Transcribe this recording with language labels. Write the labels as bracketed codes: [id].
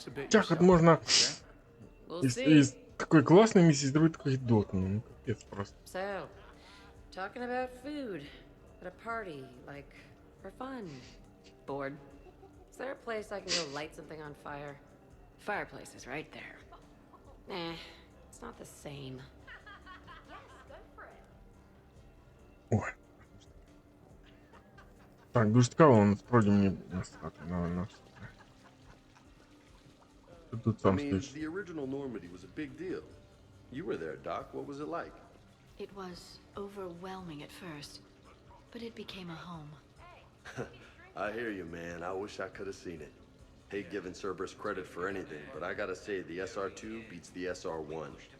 [uk] Як от можна із такої класної місії зробити такий дотну? Ну, капець просто. [en] So, talking about food at a party, like, for fun. Bored. Is there a place I can go light something on fire? Fireplace is right there. Nah, it's not the same. Ой. [uk] Так, дуже цікаво, насправді мені насрати на все це. Ти тут сам стоїш. [en] The original Normandy was a big deal. You were there, Doc. What was it like? It was overwhelming at first, but it became a home. I hear you, man. I wish I could have seen it. Hate giving Cerberus credit for anything, but I gotta say the SR2 beats the SR1.